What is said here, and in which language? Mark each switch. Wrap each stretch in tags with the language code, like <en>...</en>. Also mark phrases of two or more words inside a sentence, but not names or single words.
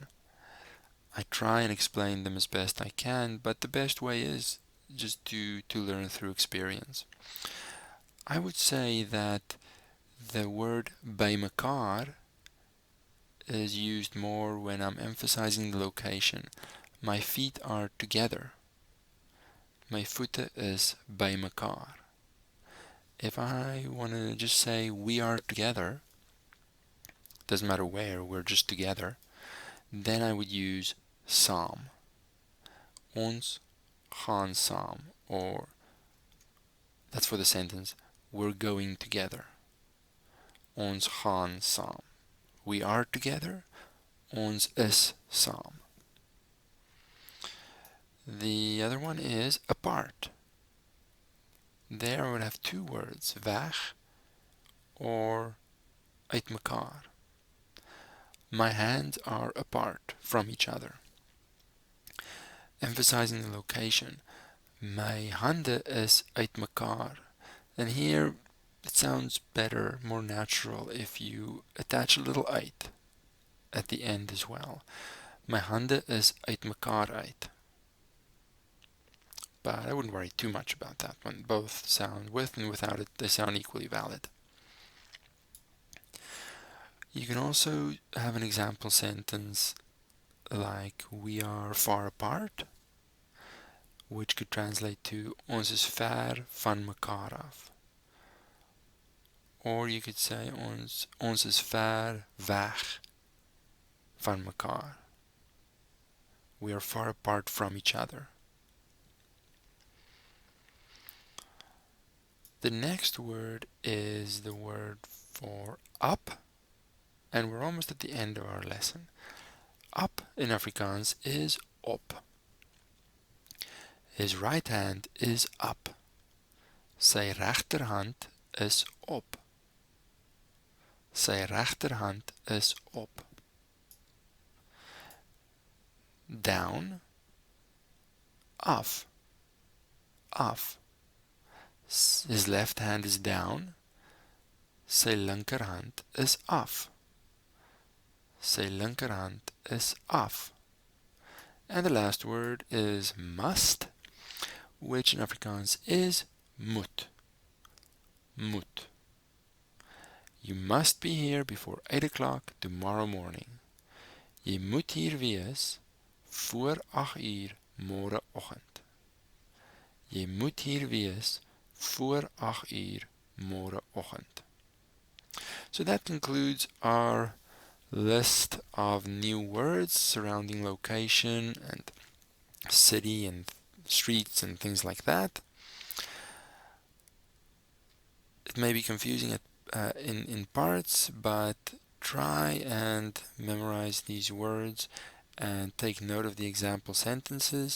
<en>I try and explain them as best I can, but the best way is just to learn through experience. I would say that the word bymekaar is used more when I'm emphasizing the location. My feet are together.</en> <af>My voete is bymekaar.</af> <en>If I want to just say we are together, doesn't matter where, we're just together, then I would use saam.</en> <af>Ons gaan saam,</af> <en>or that's for the sentence, we're going together.</en> <af>Ons gaan saam.</af> <en>We are together.</en> <af>Ons is saam.</af> <en>The other one is apart. There I would have two words, weg or uitmekaar. My hands are apart from each other. Emphasizing the location.</en> <af>My hande is uitmekaar.</af> <en>And here it sounds better, more natural if you attach a little uit at the end as well.</en> <af>My hande is uitmekaar uit.</af> <en>But I wouldn't worry too much about that one. Both sound, with and without it, they sound equally valid. You can also have an example sentence like we are far apart, which could translate to</en> <af>ons is ver van mekaar af.</af> <en>Or you could say</en> <af>ons is ver weg van mekaar.</af> <en>We are far apart from each other. The next word is the word for up, and we're almost at the end of our lesson. Up in Afrikaans is op. His right hand is up.</en> <af>Sy regterhand is op. Sy regterhand is op. Down, af, af.</af> <en>His left hand is down.</en> <af>Sy linkerhand is af. Sy linkerhand is af.</af> <en>And the last word is must, which in Afrikaans is moet.</en> <af>Moet.</af> <en>You must be here before 8 o'clock tomorrow morning.</en> <af>Jy moet hier wees voor 8 uur môreoggend. Jy moet hier wees voor 8 uur môreoggend.</af> <en>So that concludes our list of new words surrounding location and city and streets and things like that. It may be confusing in parts, but try and memorize these words and take note of the example sentences.</en>